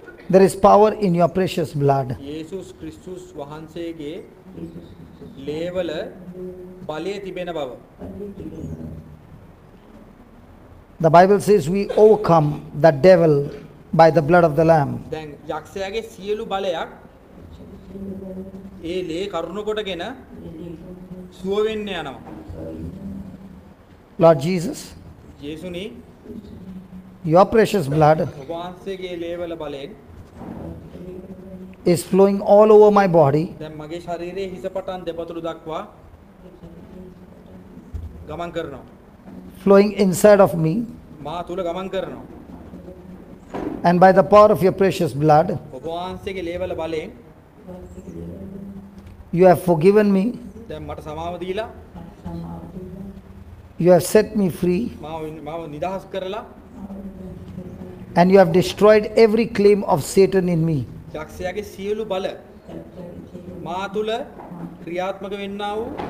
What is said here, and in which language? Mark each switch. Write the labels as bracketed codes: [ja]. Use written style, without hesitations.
[en] there is power in your precious blood. [si] යේසුස් ක්‍රිස්තුස් වහන්සේගේ ලේවල බලය තිබෙන බව. [en] The Bible says we overcome the devil by the blood of the Lamb. [si] දැන් යක්ෂයාගේ සියලු බලයක් ඒ ලේ කරුණ කොටගෙන සුව වෙන්න යනවා. [en] Lord Jesus, [si] යේසුනි [en] your precious blood [si] ඔබ වහන්සේගේ ලේවල බලයෙන් [en] is flowing all over my body [si] දැන් මගේ ශරීරයේ හිස පටන් දෙපතුළු දක්වා ගමන් කරනවා. [en] flowing inside of me, [si] මා තුල ගමන් කරනවා. [en] and by the power of your precious blood [si] ඔබ වහන්සේගේ ලේවල බලයෙන් [en] you have forgiven me, [si] දැන් මට සමාව දීලා [en] you have set me free, [si] මාව නිදහස් කරලා [en] and you have destroyed every claim of Satan in me. [si] යක්ෂයාගේ සියලු බල මා තුල ක්‍රියාත්මක වෙන්නා වූ